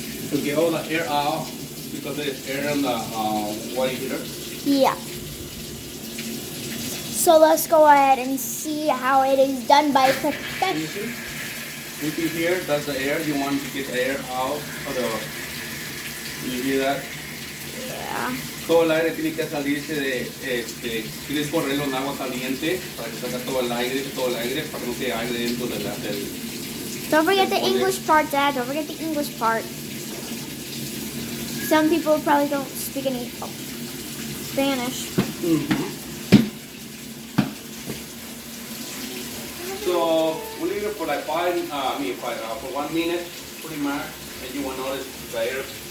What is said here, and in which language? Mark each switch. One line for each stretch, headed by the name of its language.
English: To get all the air out because there's air in the water heater. Yeah. So let's go ahead and see how it is done by Can you perfection. see? You can hear that's the air. You want to get the air out of the. You hear that? Yeah.
Spanish: Todo el aire tiene que salirse tienes que correrlo en agua caliente para que salga todo el aire para que no quede aire dentro del.
English: Don't forget the English part, Dad. Don't forget the English part. Some people probably don't speak any Spanish. So we leave it for like for 1 minute, pretty much, and you will notice later.